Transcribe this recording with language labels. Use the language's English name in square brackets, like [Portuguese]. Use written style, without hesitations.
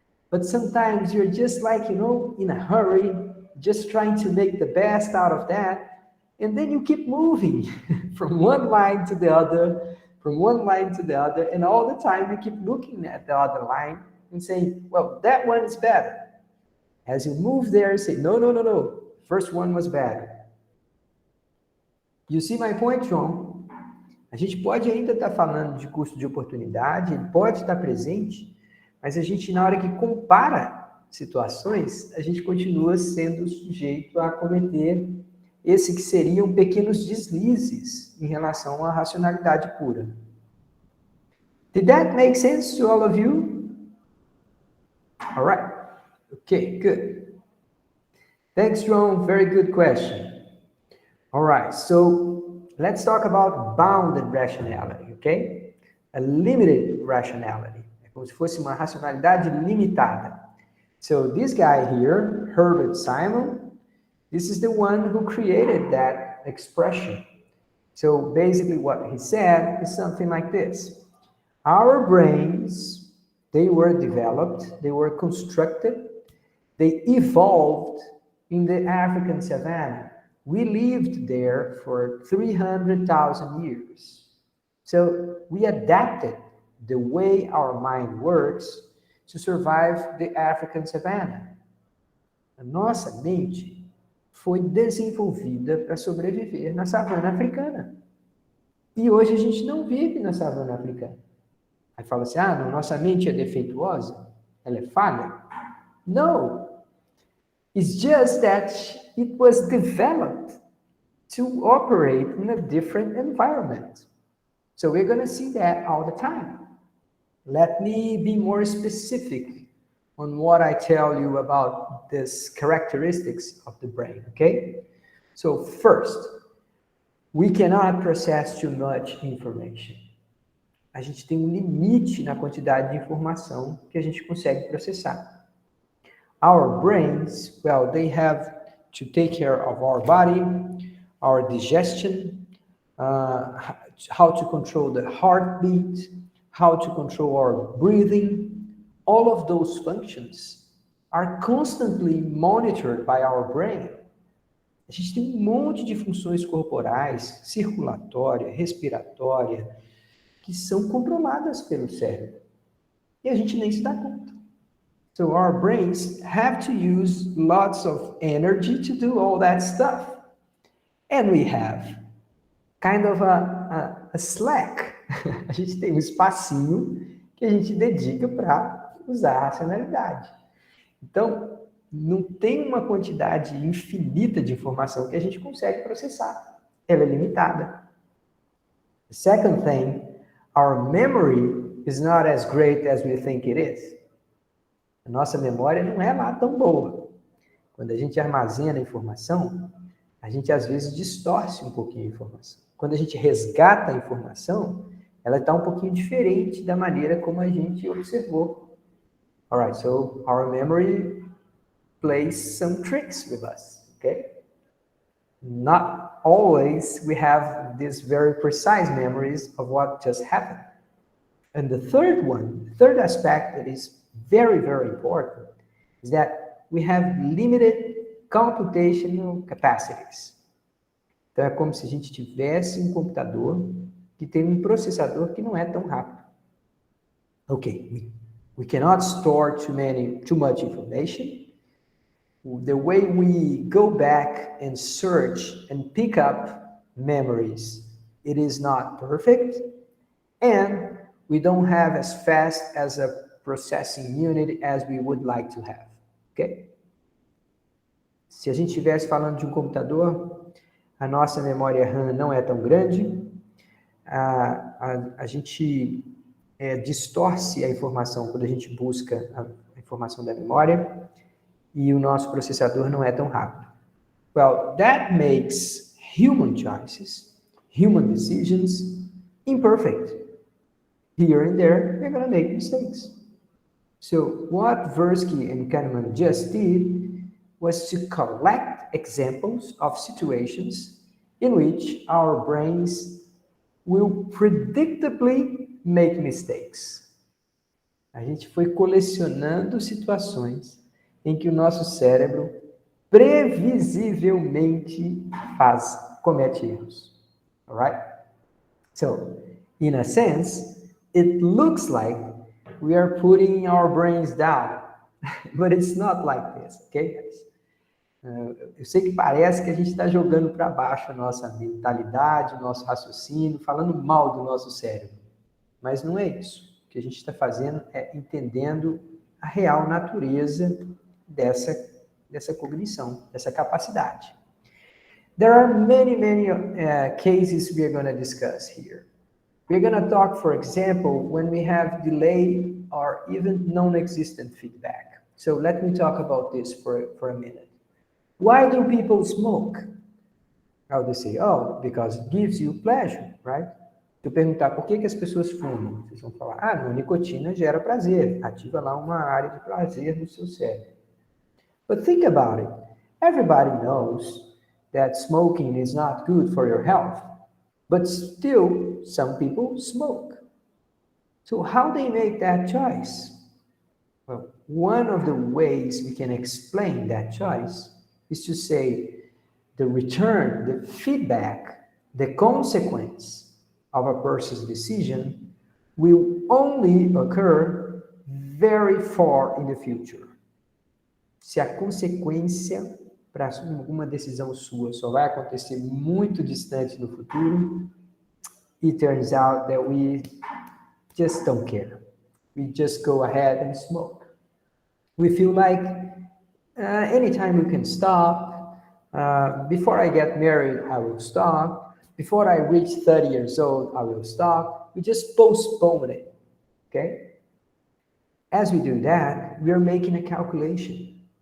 [English] But sometimes you're just like, in a hurry, just trying to make the best out of that, and then you keep moving from one line to the other, from one line to the other, and all the time you keep looking at the other line and saying, well, that one is better. As you move there, you say, no, first one was better. You see my point, João? [Portuguese] A gente pode ainda estar falando de custo de oportunidade, ele pode estar presente, mas a gente, na hora que compara situações, a gente continua sendo sujeito a cometer esse que seriam pequenos deslizes em relação à racionalidade pura. [English] Did that make sense to all of you? All right. Okay, good. Thanks, João. Very good question. All right, so let's talk about bounded rationality, okay? A limited rationality. [Portuguese] É como se fosse uma racionalidade limitada. [English] So this guy here, Herbert Simon, this is the one who created that expression. So basically what he said is something like this. Our brains, they were developed, they were constructed, they evolved in the African savanna. We lived there for 300,000 years. So we adapted the way our mind works to survive the African savanna. [Portuguese] A nossa mente foi desenvolvida para sobreviver na savana africana. E hoje a gente não vive na savana africana. Aí fala assim, não, nossa mente é defeituosa? Ela é falha? [English] No. It's just that it was developed to operate in a different environment. So we're going to see that all the time. Let me be more specific on what I tell you about these characteristics of the brain, okay? So first, we cannot process too much information. [Portuguese] A gente tem limite na quantidade de informação que a gente consegue processar. [English] Our brains, well, they have to take care of our body, our digestion, how to control the heartbeat, how to control our breathing. All of those functions are constantly monitored by our brain. [Portuguese] A gente tem monte de funções corporais, circulatória, respiratória, que são controladas pelo cérebro. E a gente nem se dá conta. [English] So our brains have to use lots of energy to do all that stuff. And we have kind of a slack. [Portuguese] A gente tem um espacinho que a gente dedica para usar a racionalidade. Então, não tem uma quantidade infinita de informação que a gente consegue processar. Ela é limitada. [English] The second thing, our memory is not as great as we think it is. [Portuguese] A nossa memória não é lá tão boa. Quando a gente armazena a informação, a gente às vezes distorce um pouquinho a informação. Quando a gente resgata a informação, ela está um pouquinho diferente da maneira como a gente observou. [English] Alright, so our memory plays some tricks with us, okay? Not always we have these very precise memories of what just happened. And the third aspect that is very, very important is that we have limited computational capacities. [Portuguese] Então, é como se a gente tivesse um computador que tem um processador que não é tão rápido. [English] Okay, we cannot store too much information. The way we go back and search and pick up memories, it is not perfect, and we don't have as fast as a processing unit as we would like to have, ok? [Portuguese] Se a gente estivesse falando de um computador, a nossa memória RAM não é tão grande, a gente distorce a informação quando a gente busca a informação da memória, e o nosso processador não é tão rápido. [English] Well, that makes human choices, human decisions, imperfect. Here and there, we're going to make mistakes. So what Tversky and Kahneman just did was to collect examples of situations in which our brains will predictably make mistakes. [Portuguese] A gente foi colecionando situações em que o nosso cérebro previsivelmente comete erros. [English] All right? So, in a sense, it looks like we are putting our brains down, but it's not like this, okay, guys? [Portuguese] Eu sei que parece que a gente está jogando para baixo a nossa mentalidade, o nosso raciocínio, falando mal do nosso cérebro, mas não é isso. O que a gente está fazendo é entendendo a real natureza dessa cognição, dessa capacidade. [English] There are many cases we are going to discuss here. We're going to talk, for example, when we have delay or even non-existent feedback. So let me talk about this for a minute. Why do people smoke? How they say, oh, because it gives you pleasure, right? [Portuguese] Se eu perguntar por que as pessoas fumam, vocês vão falar, a nicotina gera prazer, ativa lá uma área de prazer no seu cérebro. [English] But think about it. Everybody knows that smoking is not good for your health, but still some people smoke. So how they make that choice? Well, one of the ways we can explain that choice is to say the return, the feedback, the consequence of a person's decision will only occur very far in the future. [Portuguese] Se a consequência para alguma decisão sua só vai acontecer muito distante no futuro, [English] it turns out that we just don't care. We just go ahead and smoke. We feel like anytime we can stop. Before I get married, I will stop. Before I reach 30 years old, I will stop. We just postpone it, okay? As we do that, we are making a calculation.